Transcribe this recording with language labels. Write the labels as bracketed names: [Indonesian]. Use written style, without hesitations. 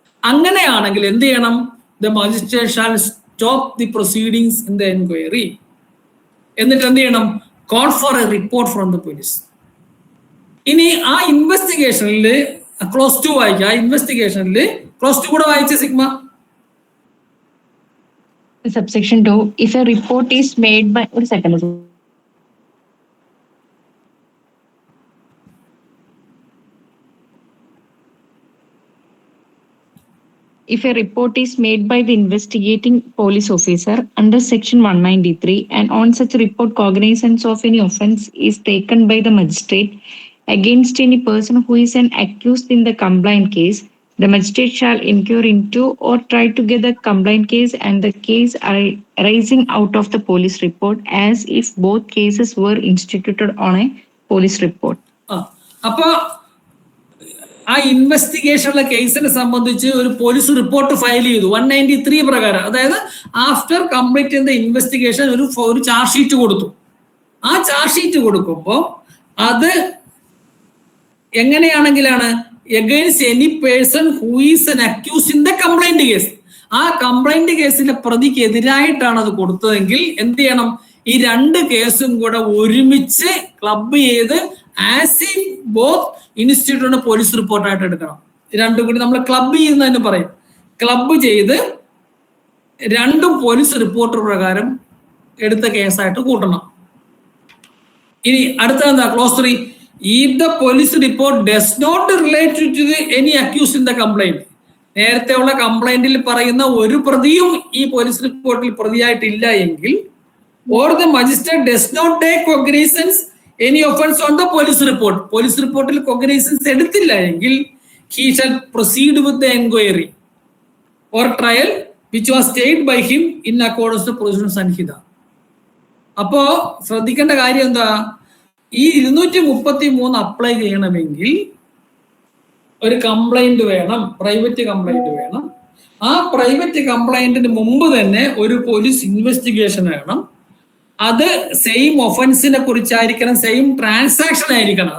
[Malayalam] അങ്ങനെയാണെങ്കിൽ എന്ത് ചെയ്യണം? [English] The magistrate shall stop the proceedings in the inquiry. [Malayalam] എന്നിട്ട് എന്ത് ചെയ്യണം? [English] Call for a report from the police. [Malayalam] ഇനി ആ ഇൻവെസ്റ്റിഗേഷനിൽ ക്ലോസ് 2 വായിക്കുക. ആ ഇൻവെസ്റ്റിഗേഷനിൽ ക്ലോസ് 2 കൂടെ വായിച്ച sigma. [English] Subsection 2. If a report is made by If a report is made by the investigating police officer under section 193 and on such report cognizance of any offence is taken by the magistrate against any person who is an accused in the complaint case, the magistrate shall inquire into or try to get the complaint case and the case arising out of the police report as if both cases were instituted on a police report. [Malayalam] അപ്പൊ ആ ഇൻവെസ്റ്റിഗേഷനുള്ള കേസിനെ സംബന്ധിച്ച് ഒരു police report file ചെയ്തു 193 പ്രകാരം. അതായത് after complete ചെയ്ത investigation ഒരു ചാർജ് ഷീറ്റ് കൊടുത്തു. ആ ചാർജ് ഷീറ്റ് കൊടുക്കുമ്പോൾ അത് എങ്ങനെയാണെങ്കിലാണ് [English] Against any person who is an accuse in the complaint case. [Malayalam] ആ കംപ്ലൈന്റ് കേസിലെ പ്രതിക്ക് എതിരായിട്ടാണ് അത് കൊടുത്തതെങ്കിൽ എന്ത് ചെയ്യണം? ഈ രണ്ട് കേസും കൂടെ ഒരുമിച്ച് ക്ലബ് ചെയ്ത് [English] as if both [Malayalam] ഇൻസ്റ്റിറ്റ്യൂട്ടിന്റെ പോലീസ് റിപ്പോർട്ടായിട്ട് എടുക്കണം. രണ്ടും കൂടി നമ്മൾ ക്ലബ് ചെയ്യുന്നതിന് പറയും. ക്ലബ് ചെയ്ത് രണ്ടും പോലീസ് റിപ്പോർട്ട് പ്രകാരം എടുത്ത കേസായിട്ട് കൂട്ടണം. ഇനി അടുത്തത് എന്താ? Close 3. [English] If the police report does not relate to any accused in the complaint. [Malayalam] നേരത്തെ ഉള്ള കംപ്ലൈന്റിൽ പറയുന്ന ഒരു പ്രതിയും ഈ പോലീസ് റിപ്പോർട്ടിൽ പ്രതിയായിട്ടില്ല എങ്കിൽ, [English] or the magistrate does not take cognizance any offense on the police report. [Malayalam] Police റിപ്പോർട്ടിൽ cognizance എടുത്തില്ല എങ്കിൽ [English] he shall proceed with the inquiry or trial which was stayed by him in accordance to Proceedings Sanhita. [Malayalam] അപ്പോ ശ്രദ്ധിക്കേണ്ട കാര്യം എന്താ? ഈ 233 apply ചെയ്യണമെങ്കിൽ ഒരു കംപ്ലൈന്റ് വേണം, പ്രൈവറ്റ് കംപ്ലൈന്റ് വേണം. ആ പ്രൈവറ്റ് കംപ്ലൈന്റിന് മുമ്പ് തന്നെ ഒരു പോലീസ് ഇൻവെസ്റ്റിഗേഷൻ വേണം. അത് സെയിം ഒഫൻസിനെ കുറിച്ചായിരിക്കണം, സെയിം ട്രാൻസാക്ഷൻ ആയിരിക്കണം.